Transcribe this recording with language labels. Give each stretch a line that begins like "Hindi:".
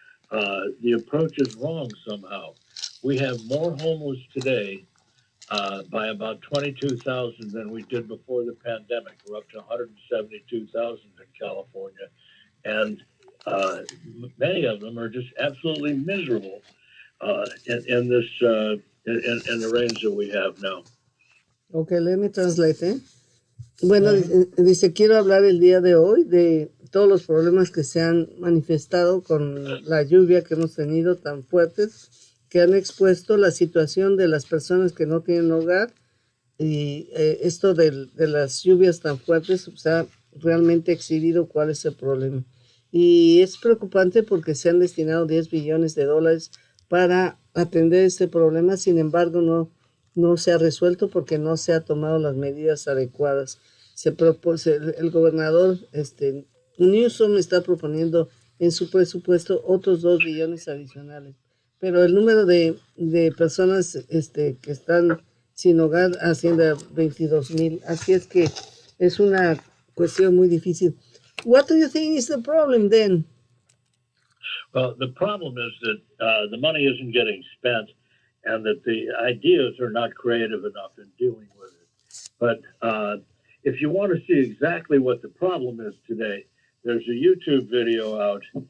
English: The approach is wrong somehow. We have more homeless today by about 22,000 than we did before the pandemic. We're up to 172,000 in California, and many of them are just absolutely miserable in the rains that we have now. Okay, let me translate,
Spanish: ¿eh? Bueno, dice, quiero hablar el día de hoy de todos los problemas que se han manifestado con la lluvia que hemos tenido tan fuertes, que han expuesto la situación de las personas que no tienen hogar, y esto de las lluvias tan fuertes se ha realmente exhibido cuál es el problema. Y es preocupante porque se han destinado $10 billones para atender este problema, sin embargo no se ha resuelto porque no se ha tomado las medidas adecuadas. El gobernador Newsom está proponiendo en su presupuesto otros 2 billones adicionales, pero el número de personas que están sin hogar asciende a 22,000, así es que es una cuestión muy difícil.
English: What do you think is the problem then? Well, the problem is that the money isn't getting spent and that the ideas are not creative enough in dealing with it. But if you want to see exactly what the problem is today, there's a YouTube video out.